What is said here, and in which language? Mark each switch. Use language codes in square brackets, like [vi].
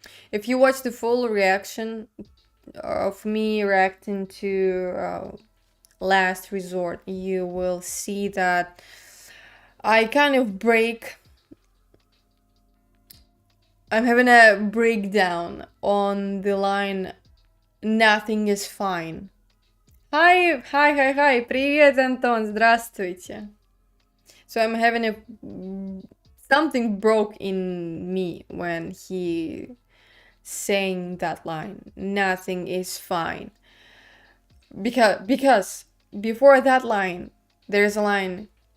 [en] If you watch the full reaction of me reacting to Last Resort, you will see that I kind of break. I'm having a breakdown on the line "Nothing is fine." [ru] Hi, привет, Антон, здравствуйте. [en] So I'm having a something broke in me when he saying that line. Nothing is fine. Because before that line, there's a line.